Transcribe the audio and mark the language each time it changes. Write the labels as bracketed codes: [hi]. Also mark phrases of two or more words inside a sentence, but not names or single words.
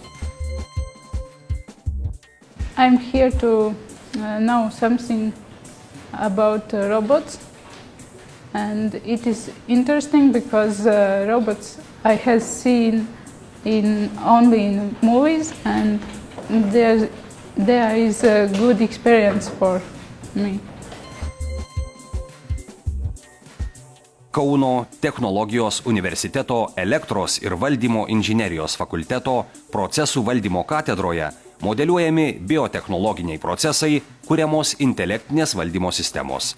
[en] I'm here to know something about robots, and it is interesting because robots I have seen only in movies, and there is a good experience for me. [lt] Kauno technologijos universiteto elektros ir valdymo inžinerijos fakulteto procesų valdymo katedroje modeliuojami biotechnologiniai procesai, kuriamos intelektinės valdymo sistemos.